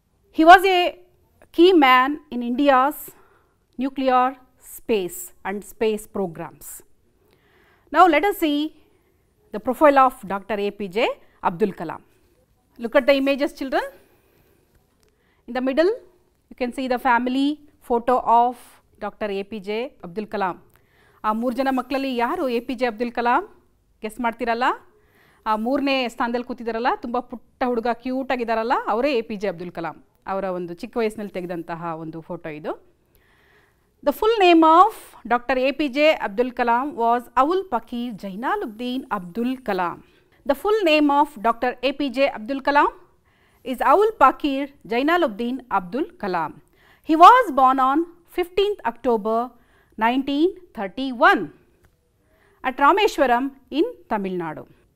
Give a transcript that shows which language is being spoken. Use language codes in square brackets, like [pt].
[en] He was a key man in India's nuclear space and space programs. Now let us see the profile of Dr. APJ Abdul Kalam. Look at the images children. In the middle you can see the family photo of Dr. APJ Abdul Kalam. [kn] ಆ 3 ಜನ ಮಕ್ಕಳಲ್ಲಿ ಯಾರು APJ Abdul Kalam? Guess ಮಾಡ್ತಿರಲ್ಲ? ಆ 3ನೇ ಸ್ಥಾನದಲ್ಲಿ ಕೂತಿದ್ದಾರಲ್ಲ, ತುಂಬ ಪುಟ್ಟ ಹುಡುಗ ಕ್ಯೂಟ್ ಆಗಿದ್ದಾರಲ್ಲ, ಅವರೇ APJ Abdul Kalam. ಅವರ ಒಂದು ಚಿಕ್ಕ ವಯಸ್ಸಿನಲ್ಲಿ ತೆಗೆದಂತಹ ಒಂದು ಫೋಟೋ ಇದು. [en] The full name of Dr. APJ Abdul Kalam was Awul Pakir Jainaluddin Abdul Kalam. The full name of Dr. APJ Abdul Kalam is Awul Pakir Jainaluddin Abdul Kalam. He was born on 15th October 1931 at Rameshwaram in Tamil Nadu.